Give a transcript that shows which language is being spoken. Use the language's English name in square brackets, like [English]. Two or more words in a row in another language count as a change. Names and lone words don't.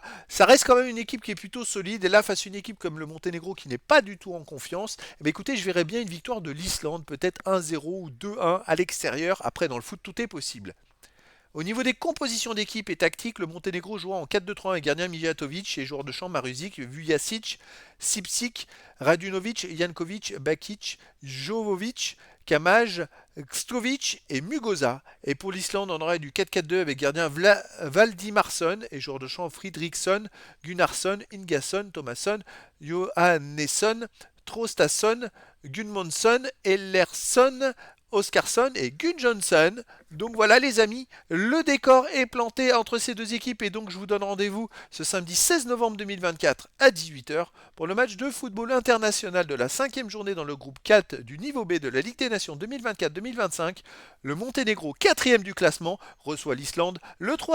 [French] Ça reste quand même une équipe qui est plutôt solide. Et là, face à une équipe comme le Monténégro qui n'est pas du tout en confiance, écoutez, je verrais bien une victoire de l'Islande, peut-être 1-0 ou 2-1 à l'extérieur. Après, dans le foot, tout est possible. Au niveau des compositions d'équipe et tactiques, le Monténégro jouera en 4-2-3 avec gardien Mijatovic et joueurs de champ Maruzic, Vujacic, Sipsik, Radunovic, Jankovic, Bakic, Jovovic, Kamaj, Kstovic et Mugoza. Et pour l'Islande, on aurait du 4-4-2 avec gardien Valdimarsson et joueurs de champ Fridriksson, Gunnarsson, Ingasson, Thomasson, Johannesson, Traustason, Gunmonson, Ellersson, Oscarsson et Gun Johnson. Donc voilà les amis, le décor est planté entre ces deux équipes et donc je vous donne rendez-vous ce samedi 16 novembre 2024 à 18h pour le match de football international de la cinquième journée dans le groupe 4 du niveau B de la Ligue des Nations 2024-2025. Le Monténégro, quatrième du classement, reçoit l'Islande, le troisième.